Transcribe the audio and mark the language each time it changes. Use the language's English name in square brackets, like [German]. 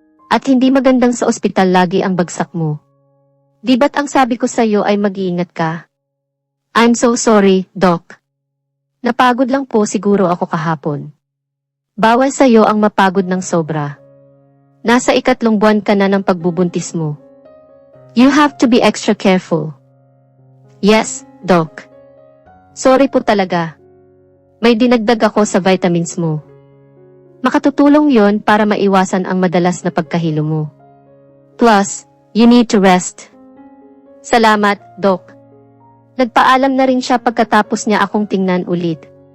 [Filipino] At hindi magandang sa ospital lagi ang bagsak mo. Di ba't ang sabi ko sa'yo ay mag-iingat ka? [English] I'm so sorry, Doc. [Filipino] Napagod lang po siguro ako kahapon. Bawal sa'yo ang mapagod ng sobra. Nasa 3 buwan ka na ng pagbubuntis mo. [English] You have to be extra careful. [Filipino] Yes, Doc. Sorry po talaga. May dinagdag ako sa vitamins mo. Makatutulong yon para maiwasan ang madalas na pagkahilo mo. [English] Plus, you need to rest. [Filipino] Salamat, Doc. Nagpaalam na rin siya pagkatapos niya akong tingnan ulit.